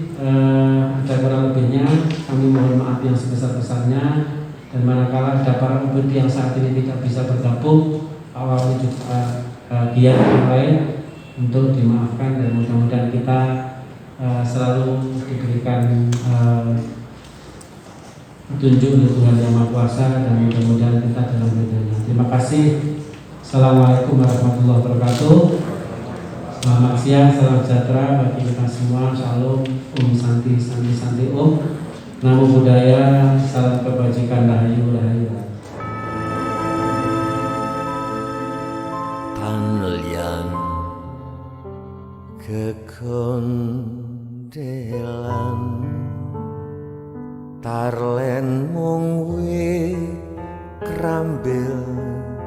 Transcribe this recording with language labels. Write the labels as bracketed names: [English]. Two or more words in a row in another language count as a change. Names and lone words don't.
[Indonesian] Ada kurang lebihnya kami mohon maaf yang sebesar-besarnya, dan manakala ada para UPD yang saat ini tidak bisa bergabung, awalnya juga bagian yang lain untuk dimaafkan, dan mudah-mudahan kita selalu diberikan petunjuk dari Tuhan Yang Maha Kuasa, dan mudah-mudahan kita dalam ridhonya. Terima kasih. [Arabic] السلام عليكم ورحمة الله وبركاته. [Indonesian] Selamat siang, salam sejahtera bagi kita semua. Shalom, Santi, Santi, Santi, [Pali] Namo Buddhaya, [Indonesian] salam kebajikan, rahayu, rahayu. Panelian kekondelan Tarlen mung wit krambil